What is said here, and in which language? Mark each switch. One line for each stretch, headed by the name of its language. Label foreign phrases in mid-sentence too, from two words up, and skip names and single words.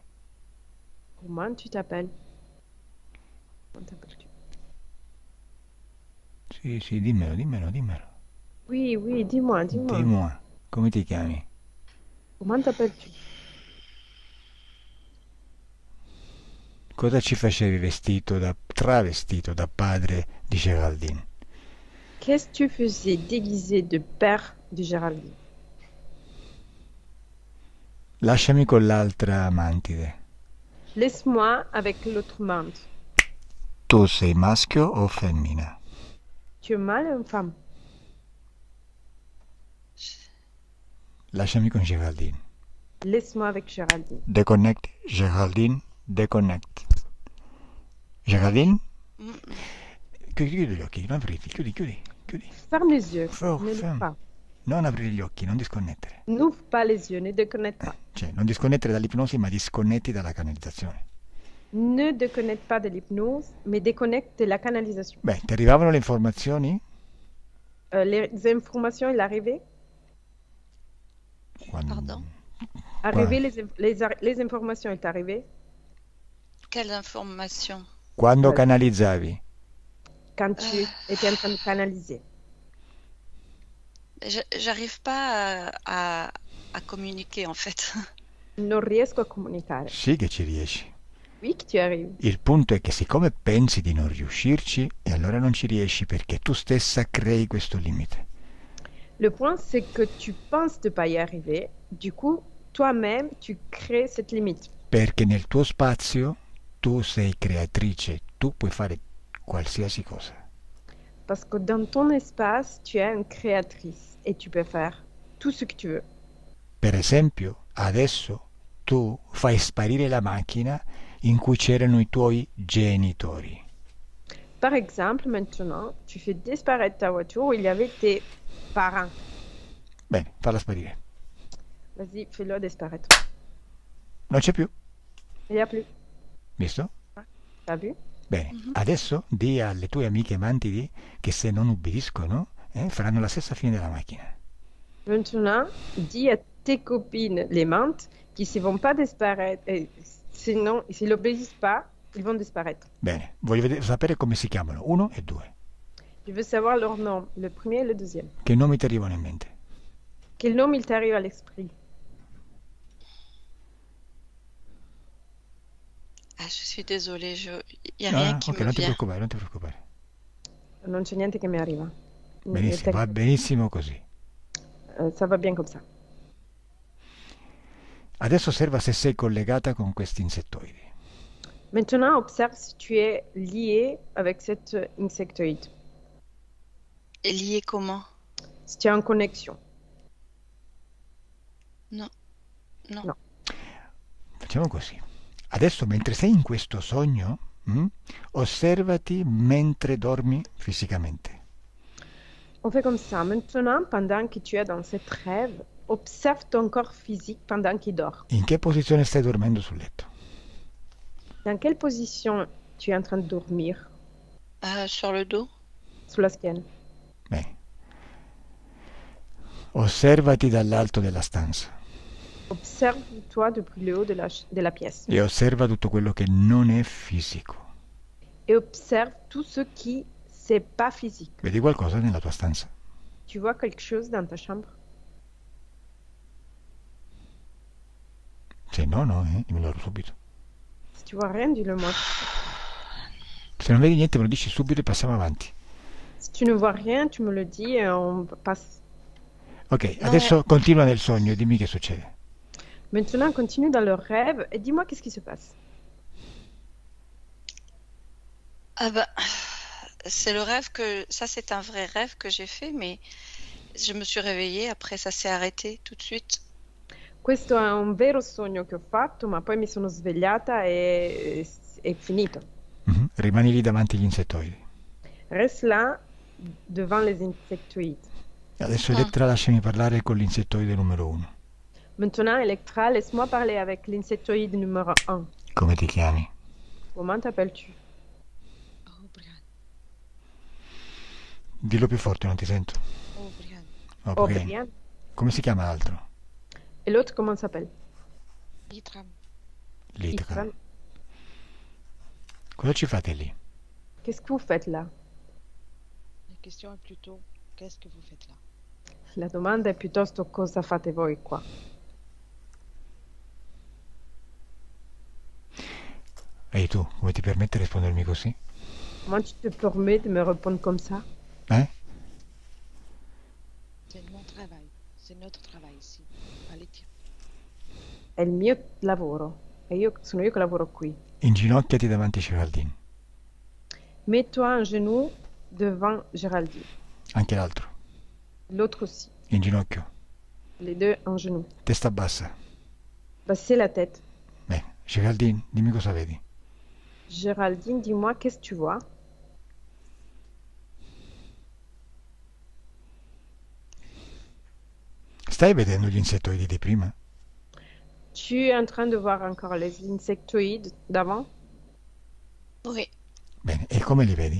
French: Comment tu t'appelles? Comment t'appelles-tu?
Italian: Sì, dimmelo.
French: Oui, dis-moi. Dis-moi,
Italian: come ti chiami?
French: Comment t'appelles-tu?
Italian: Cosa ci facevi travestito da padre di Geraldine?
French: Qu'est-ce que tu faisais déguisé de père de Géraldine?
Italian: Lasciami con l'altra mantide.
French: Laisse-moi avec l'autre mante.
Italian: Tu sei maschio o femmina?
French: Tu es mâle ou une femme?
Italian: Lasciami con Geraldine.
French: Laisse-moi avec Géraldine. Deconnect, Geraldine, deconnect. Geraldine? Mm.
Italian: Chiudi gli occhi, non aprirli, chiudi.
French: Ferme les yeux. Fort, Ne l'ouvre ferme. pas.
Italian: Non aprire gli occhi, non disconnettere.
French: N'ouvre pas les yeux, ne déconnecte pas.
Italian: Cioè, non disconnettere dall'ipnosi, ma disconnetti dalla canalizzazione.
French: Ne déconnecte pas de l'hypnose, mais déconnecte de la canalisation.
Italian: Beh, ti arrivavano le informazioni?
French: Les informations, il arrivait?
Italian: Quando...
French: Pardon? Arriver les informations, il t'arrivait? Quelles informations?
Italian: Quando
French: Ouais.
Italian: canalizzavi?
French: Quand tu étais en train de canaliser. J'arrive pas à communiquer en fait.
Italian: Non riesco a comunicare. Sì che ci riesci.
French: Oui, que tu arrives.
Italian: Il punto è che siccome pensi di non riuscirci, e allora non ci riesci perché tu stessa crei questo limite.
French: Le point, c'est que tu penses de pas y arriver. Du coup, toi-même, tu crées cette limite.
Italian: Perché nel tuo spazio tu sei creatrice, tu puoi fare qualsiasi cosa.
French: Parce que dans ton espace, tu es une créatrice et tu peux faire tout ce que tu veux.
Italian: Per esempio, adesso tu fai sparire la macchina in cui c'erano i tuoi genitori.
French: Par exemple, maintenant, tu fais disparaître ta voiture où il y avait tes parents.
Italian: Bene, falla sparire.
French: Vas-y, fais-le disparaître.
Italian: Non c'è più,
French: Il n'y a plus.
Italian: visto?
French: T'as vu?
Italian: Bene, adesso di alle tue amiche mantidi che se non ubbidiscono faranno la stessa fine della macchina.
French: Maintenant, dis à tes copines les menthes qui ne vont pas disparaître. Et sinon, s'ils n'obéissent pas, ils vont disparaître.
Italian: Bene, voglio sapere come si chiamano, 1 e 2.
French: Tu veux savoir leur nom, le premier et le deuxième.
Italian: Che nomi ti arrivano in mente?
French: Quel nom il t'arrive à l'esprit? Ah, je suis désolée, il n'y a
Italian: No,
French: rien
Italian: no,
French: qui
Italian: ok,
French: me
Italian: non ti
French: vient.
Italian: preoccupare, non ti preoccupare. Non c'è niente che mi arriva. Benissimo, va benissimo così.
French: Ça va bien comme ça.
Italian: Adesso osserva se sei collegata con questi insettoidi.
French: Maintenant, observe si tu es lié avec cet insectoïde. Et lié comment? Si tu es en connexion. Non, non.
Italian: No. Facciamo così. Adesso mentre sei in questo sogno, osservati mentre dormi fisicamente.
French: On fait comme ça. Maintenant, pendant que tu es dans cette rêve, observe ton corps physique pendant qu'il dort.
Italian: In che posizione stai dormendo sul letto?
French: Dans quelle position tu es en train de dormir? Sur le dos? Sous la
Italian: schiena. Bene. Osservati dall'alto della stanza
French: Observe-toi depuis le haut de la pièce.
Italian: e osserva tutto quello che non è fisico.
French: Et observe tout ce qui, c'est pas physique.
Italian: Vedi qualcosa nella tua stanza?
French: Tu vois quelque chose dans ta chambre?
Italian: Se no, no, dimmelo subito.
French: Si tu vois rien, dis-le moi.
Italian: Se non vedi niente me lo dici subito e passiamo avanti.
French: Si tu ne vois rien, tu me le dis et on passe.
Italian: Ok, No, adesso continua nel sogno e dimmi che succede.
French: Maintenant, continue dans le rêve et dis-moi qu'est-ce qui se passe. Ah bah, c'est le rêve que... Ça, c'est un vrai rêve que j'ai fait, mais je me suis réveillée, après ça s'est arrêté tout de suite.
Italian: Questo è un vero sogno che ho fatto, ma poi mi sono svegliata e è finito. Rimani lì davanti agli insettoidi.
French: Reste là, devant les insectoïdes.
Italian: Adesso Elettra lasciami parlare con l'insettoide numero 1.
French: Maintenant, Electra, laisse-moi parler avec l'insectoïde numéro 1.
Italian: Come ti chiami?
French: Comment t'appelles-tu? Oh, Brian.
Italian: Dillo più forte, non ti sento.
French: Oh, Brian. Oh, Brian. Brian.
Italian: Come si chiama l'altro?
French: Et l'autre, comment s'appelle? Itram. Litka. Itram.
Italian: Cosa ci fate lì?
French: Qu'est-ce que vous faites là? La question est plutôt qu'est-ce que vous faites là?
Italian: La domanda è piuttosto cosa fate voi qua? Ehi tu, come ti permette di rispondermi così?
French: Comment tu te permets de me répondre comme ça? C'est mon travail, c'est notre travail ici. Allez, tiens.
Italian: È il mio lavoro e sono io che lavoro qui. Inginocchiati davanti a Geraldine.
French: Mets-toi en genou devant Géraldine.
Italian: Anche l'altro.
French: L'autre aussi.
Italian: In ginocchio.
French: Les deux en genou.
Italian: Testa bassa.
French: Baissez la tête.
Italian: Bene. Geraldine, dimmi cosa vedi.
French: Géraldine, dis-moi, qu'est-ce que tu vois?
Italian: Stai vedendo gli insettoidi di prima?
French: Tu es en train de voir encore les insectoïdes d'avant? Oui.
Italian: Bene, e come li vedi?